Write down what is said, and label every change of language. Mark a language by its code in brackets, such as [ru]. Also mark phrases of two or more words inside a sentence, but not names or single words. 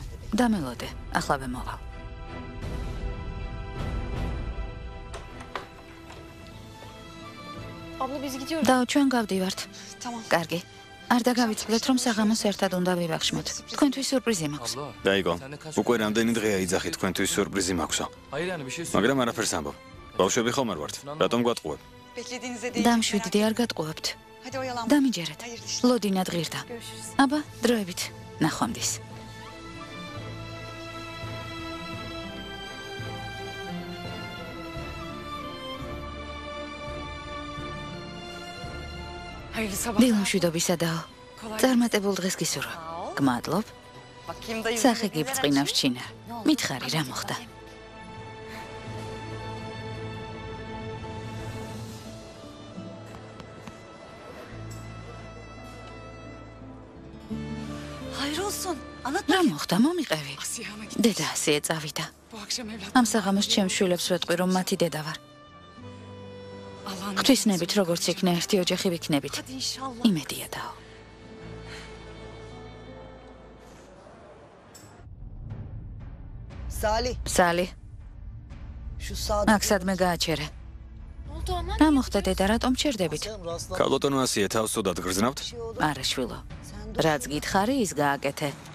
[ka] დამელოდე, ახლავე მოვალ. [tr] Abla biz gidiyoruz. [ka] და ჩვენ გავდივართ. [tr] Tamam. [ka] კარგი. არ დაგავიწყდეთ რომ საღამოს ერთად უნდა ვივახშმოთ. თქვენთვის სიურპრიზი მაქვს. დაიგო. უკვე რამდენი დღეა იძახით თქვენთვის სიურპრიზი მაქვსო. მაგრამ არაფერს ამბობ. ბავშვები ხომ არ ვართ. რატომ გვატყუებ? [tr] Beklediğinize değil. [ka] დამშვიდდი არ გატყუებთ. [tr] Hadi oyalanma. [ka] დამიჯერეთ. [tr] Hayırlı işler. [ka] ლოდინად ღირდა. [tr] Görüşürüz. [ka] აბა, დროებით. ნახვამდის. [tr] Hayırlı sabahlar. [ka] დილამშვიდობისადაო. წარმატებულ დღეს გისურვებ. გმადლობ. [tr] Bakayım da [ka] სახე გიბწყინავს ჩინა. მითხარი რა მოხდა? [tr] Hayır olsun. Anlat [ka] რა [tr] bakayım. [ka] მოხდა? მომიყევი. [tr] Asiyama git. [ka] დედა ასეე წავიდა. [tr] Bu akşam evlat. [ka] ამ საღამოს ჩემ შვილებს ვეტყვი რომ მათი დედა ვარ. [tr] Allah'ın [ka] ღვთისნებით როგორც იქნა ერთი ოჯახი ვიქნებით. [tr] Hadi inşallah. [ka] იმედია დაო. Salih, სალი, [tr] şu sağda [ka] აქ სადმე გააჩერე. [tr] Ne oldu ama? [ka] რა მოხდა დედა, რატომ ჩერდებით? ქალბატონო ასია თავს უდად გრძნავთ? არა შვილო. რაც გითხარი ის გააკეთე.